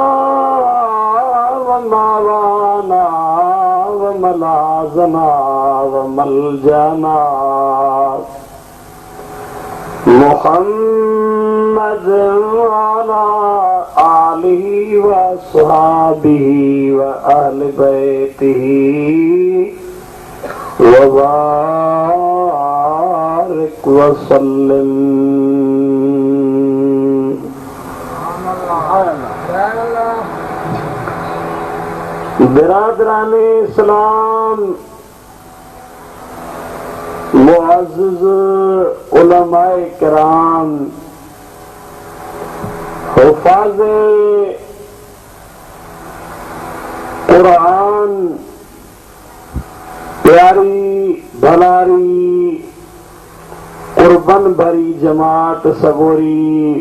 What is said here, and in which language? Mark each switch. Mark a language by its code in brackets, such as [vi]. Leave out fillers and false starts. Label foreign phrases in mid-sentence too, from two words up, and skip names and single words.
[ar] ومولانا وملاذنا وملجئنا محمد وعلى آله وأصحابه وأهل بيته وبارك وسلم. [sd] बिरादराने इस्लाम, मुअज़्ज़िज़ उलमाए किराम, हुफ़ाज़े कुरान, प्यारी भलारी कुर्बन भरी जमात सबोरी